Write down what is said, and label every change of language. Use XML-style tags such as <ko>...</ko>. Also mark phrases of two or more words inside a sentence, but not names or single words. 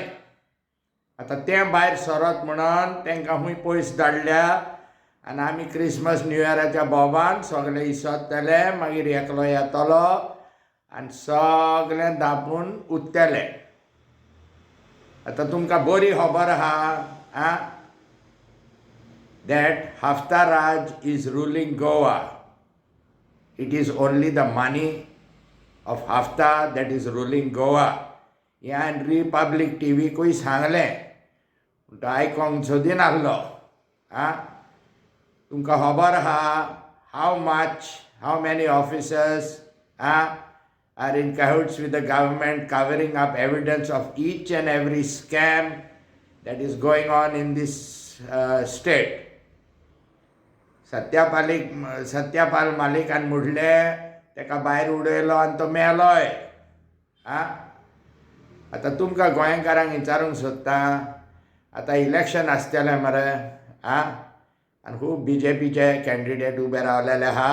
<kok>आतां तें भायर सरत म्हणून तांकां खूंय पयस धाडल्या आनी आमी क्रिसमस न्यू इयराच्या बोबान सगळे इसोत्तले, मागीर एकलो येतलो आनी सगळें धांपून उरतले. आतां तुमकां बरी खबर आहा</kok> <en>that Hafta Raj is ruling Goa. It is only the money of Hafta that is ruling Goa.</en> <kok>ह्या रिपब्लीक टीव्हीकूय सांगलें पूण तो आयकोंक सोदिना आसलो. तुमकां खबर आहा</kok> <en>how many officers are in cahoots with the government covering up evidence of each and every scam that is going on in this state.</en> <kok>सत्यापाल मालिकान म्हटलें ताका भायर उडयलो आनी तो मेलोय. आतां तुमकां गोंयकारांक विचारूंक सोदता, आतां इलेक्शन आसतलें मरे आनी खूब BJPचे कॅन्डिडेट उबे रावलेले आहा.</kok>